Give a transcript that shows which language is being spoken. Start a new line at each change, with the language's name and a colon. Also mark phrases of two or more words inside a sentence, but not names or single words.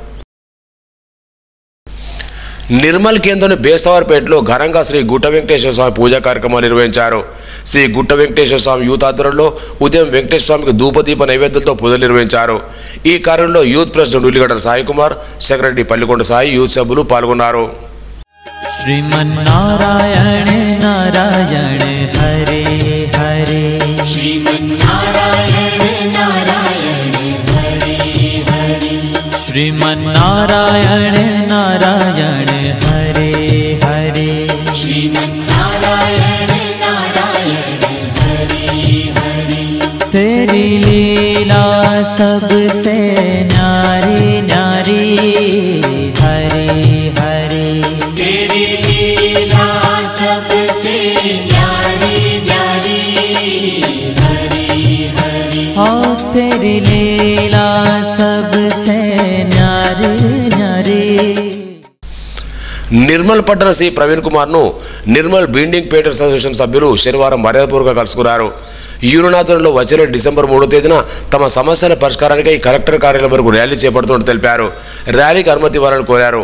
Telugu: నిర్మల్ కేంద్రంలోని బేస్తవార్పేటలో ఘనంగా శ్రీ గుట్ట వెంకటేశ్వర స్వామి పూజా కార్యక్రమాలు నిర్వహించారు. శ్రీ గుట్ట వెంకటేశ్వర స్వామి యూత్ ఆధ్వర్యంలో ఉదయం వెంకటేశ్వర స్వామికి ధూపదీప నైవేద్యాలతో పూజలు నిర్వహించారు. ఈ కార్యంలో యూత్ ప్రెసిడెంట్ ఉల్లిగడ్డల సాయి కుమార్, సెక్రటరీ పల్లికొండ సాయి, యూత్ సభ్యులు పాల్గొన్నారు.
Hindi: श्रीमन्नारायण नारायण हरे हरे श्रीमन्नारायण नारायण हरे हरे श्रीमन्नारायण नारायण हरे हरे श्रीमन्नारायण नारायण हरे हरे तेरी लीला सबसे न्यारी न्यारी हरे हरे तेरी लीला सबसे न्यारी न्यारी हरे हरे और तेरी लीला सबसे न्यारी न्यारी।
Telugu: నిర్మల్ పట్టణ సి ప్రవీణ్ కుమార్ ను నిర్మల్ బీడింగ్ పేటర్స్ అసోసియేషన్ సభ్యులు శనివారం మర్యాదపూర్వకంగా కలుసుకున్నారు. యూరోనాథంలో వచ్చే డిసెంబర్ 3వ తేదీన తమ సమస్యల పరిష్కారానికై కలెక్టర్ కార్యాలయం వరకు ర్యాలీ చేపడుతున్నట్టు తెలిపారు. ర్యాలీకి అనుమతి ఇవ్వాలని కోరారు.